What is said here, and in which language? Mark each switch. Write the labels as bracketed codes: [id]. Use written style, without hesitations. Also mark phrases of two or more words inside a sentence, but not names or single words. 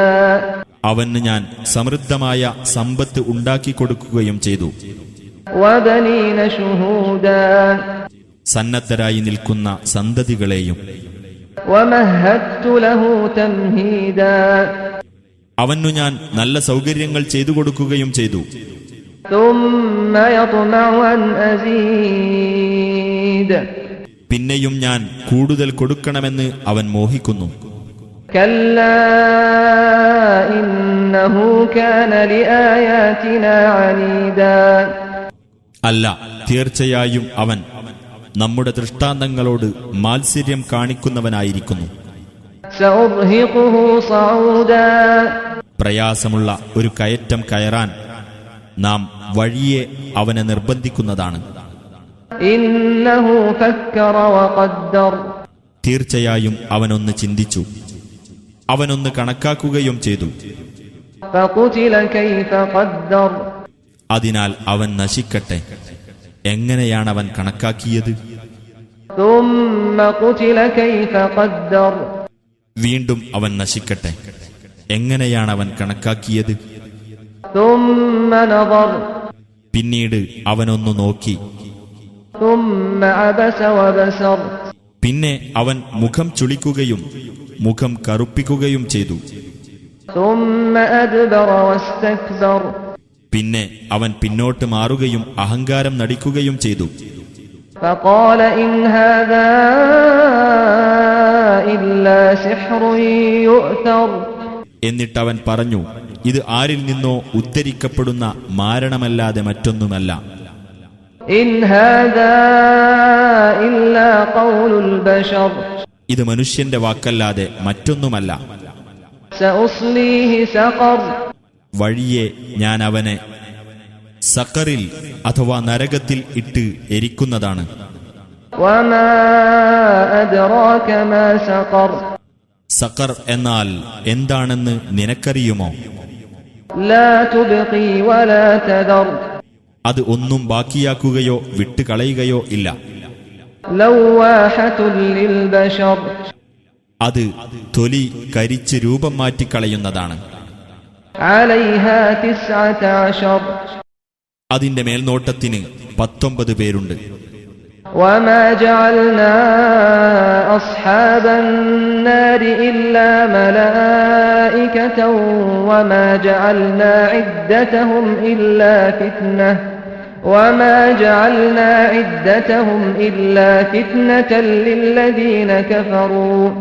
[ml] അവന് ഞാൻ സമൃദ്ധമായ സമ്പത്ത് ഉണ്ടാക്കിക്കൊടുക്കുകയും ചെയ്തു. [ar] وبنين شهودا, [ml] സന്നദ്ധരായി നിൽക്കുന്ന സന്തതികളെയും. [ar] ومهدت له تمهيدا, [ml] അവനു ഞാൻ നല്ല സൗകര്യങ്ങൾ ചെയ്തു കൊടുക്കുകയും ചെയ്തു. [ar] ثم يطمع أن أزيد, [ml] പിന്നെയും ഞാൻ കൂടുതൽ കൊടുക്കണമെന്ന് അവൻ മോഹിക്കുന്നു. [ar] كلا إنه كان لآياتنا عنيدا, [ml] അല്ല, തീർച്ചയായും അവൻ നമ്മുടെ ദൃഷ്ടാന്തങ്ങളോട് മാത്സര്യം കാണിക്കുന്നവനായിരിക്കുന്നു. [ar] سأرهقه صعودا, [ml] പ്രയാസമുള്ള ഒരു കയറ്റം കയറാൻ നാം വഴിയെ അവനെ നിർബന്ധിക്കുന്നതാണ്. [ar] إنه فكر وقدر, [ml] തീർച്ചയായും അവനൊന്ന് ചിന്തിച്ചു, അവനൊന്ന് കണക്കാക്കുകയും ചെയ്തു. [ar] فقتل كيف قدر, [ml] അതിനാൽ അവൻ നശിക്കട്ടെ, എങ്ങനെയാണവൻ കണക്കാക്കിയത്? [ar] ثم قتل كيف قدر, [ml] വീണ്ടും അവൻ നശിക്കട്ടെ, എങ്ങനെയാണവൻ കണക്കാക്കിയത്? [ar] ثم نظر, [ml] പിന്നീട് അവനൊന്നു നോക്കി. [ar] ثم عبس وبسر, [ml] പിന്നെ അവൻ മുഖം ചുളിക്കുകയും മുഖം കറുപ്പിക്കുകയും ചെയ്തു. [ar] ثم أدبر واستكبر, [ml] പിന്നെ അവൻ പിന്നോട്ട് മാറുകയും അഹങ്കാരം നടിക്കുകയും ചെയ്തു. [ar] فقال إن هذا إلا سحر يؤثر, [ml] എന്നിട്ടവൻ പറഞ്ഞു, ഇത് ആരിൽ നിന്നോ ഉദ്ധരിക്കപ്പെടുന്ന മാരണമല്ലാതെ മറ്റൊന്നുമല്ല. [ar] إن هذا إلا قول البشر, [ml] ഇത് മനുഷ്യന്റെ വാക്കല്ലാതെ മറ്റൊന്നുമല്ല. [ar] سأصليه سقر, [ml] വഴിയെ ഞാൻ അവനെ സഖറിൽ അഥവാ നരകത്തിൽ ഇട്ട് എരിക്കുന്നതാണ്. [ar] وما أدراك ما سقر, [ml] സഖർ എന്നാൽ എന്താണെന്ന് നിനക്കറിയുമോ? [ar] لا تبقي ولا تذر, [ml] അത് ഒന്നും ബാക്കിയാക്കുകയോ വിട്ടുകളയുകയോ ഇല്ല. [ar] لواحة للبشر, [ml] അത് തൊലി കരിച്ച് രൂപം മാറ്റിക്കളയുന്നതാണ്. [ar] عليها 19, [ml] അതിന്റെ മേൽനോട്ടത്തിന് 19 പേരുണ്ട്. [ar] وما جعلنا أصحاب النار إلا ملائكة وما جعلنا عدتهم إلا فتنة للذين كفروا